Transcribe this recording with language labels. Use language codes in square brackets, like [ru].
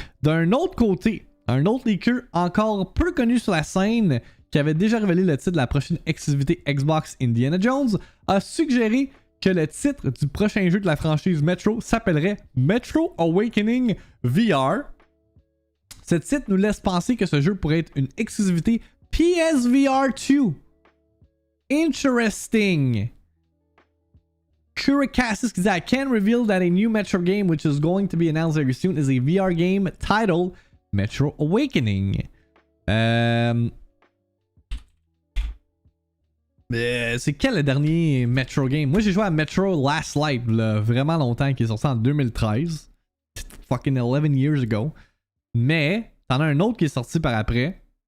[fr] D'un autre côté, un autre leaker encore peu connu sur la scène, qui avait déjà révélé le titre de la prochaine exclusivité Xbox Indiana Jones, a suggéré que le titre du prochain jeu de la franchise Metro s'appellerait Metro Awakening VR. Ce titre nous laisse penser que ce jeu pourrait être une exclusivité PSVR 2. [en] Interesting. Kurikassis [fr] qui dit [en] I can reveal that a new Metro game which is going to be announced very soon is a VR game titled Metro Awakening. [fr] C'est quel le dernier Metro game? Moi j'ai joué à Metro Last Light là, vraiment longtemps, qui est sorti en 2013. [en] Fucking 11 years ago. [fr] Mais t'en as un autre qui est sorti par après.